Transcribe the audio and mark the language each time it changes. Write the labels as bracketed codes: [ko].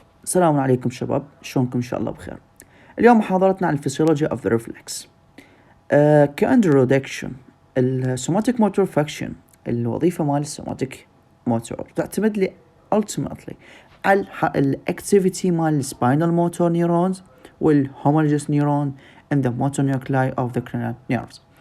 [ar] السلام عليكم شباب، شلونكم؟ إن شاء الله بخير. اليوم محاضرتنا عن [en] physiology of the reflex. كintroduction السوماتيك motor function, [ar] الوظيفة مال [en] السوماتيك موتور [ar] تعتمد لي [en] ultimately [ar] على [en] الاكتيفيتي [ar] مال [en] السباينال motor neurons والهومولوجيس neuron and the motor nuclei of the cranial nerves.